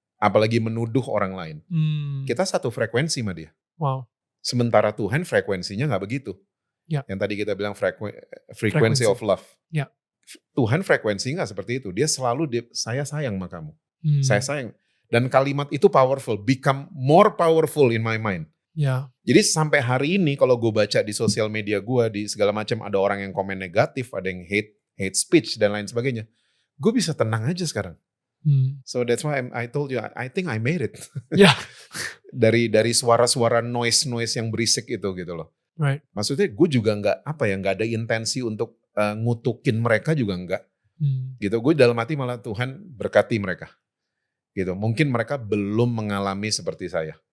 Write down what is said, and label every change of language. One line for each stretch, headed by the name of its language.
Indonesian: Apalagi menuduh orang lain. Kita satu frekuensi sama dia. Wow. Sementara Tuhan frekuensinya gak begitu. Yang tadi kita bilang
English: frequency of love.
Indonesian: Tuhan frekuensi gak seperti itu. Dia selalu saya sayang sama kamu. Saya sayang. Dan kalimat itu powerful.
English: Become more powerful in my mind.
Indonesian: Jadi sampai hari ini kalau gue baca di sosial media gue, di segala macam ada orang yang komen negatif, ada yang hate speech dan lain sebagainya. Gue bisa tenang aja sekarang.
English: So that's why I told you, I think I made it.
Indonesian: dari suara-suara noise yang berisik itu gitu loh.
English: Right.
Indonesian: Maksudnya gue juga nggak ada intensi untuk ngutukin mereka juga nggak. Gitu. Gue dalam hati malah Tuhan berkati mereka. Gitu. Mungkin mereka belum mengalami seperti saya.